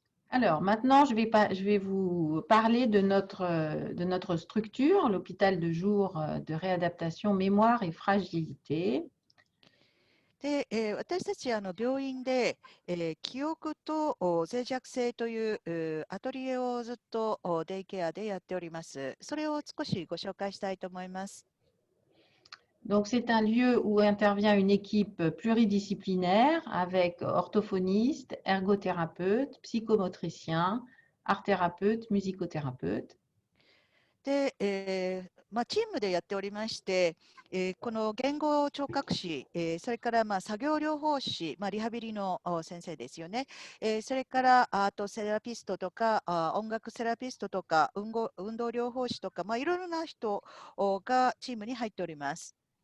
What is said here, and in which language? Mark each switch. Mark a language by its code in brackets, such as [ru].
[fr] Alors, maintenant, je vais vous parler de notre structure, l'hôpital de jour de réadaptation mémoire et fragilité. [ja] で、私たち病院で、記憶と脆弱性というアトリエをずっとデイケアでやっております。それを少しご紹介したいと思います。 [fr] Donc, c'est un lieu où intervient une équipe pluridisciplinaire avec orthophoniste, ergothérapeute, psychomotricien, art-thérapeute, musicothérapeute. [ja] で、チームでやっておりまして、この言語聴覚士、それから作業療法士、リハビリの先生ですよね、それからアートセラピストとか、音楽セラピストとか、運動療法士とか、いろいろな人がチームに入っております。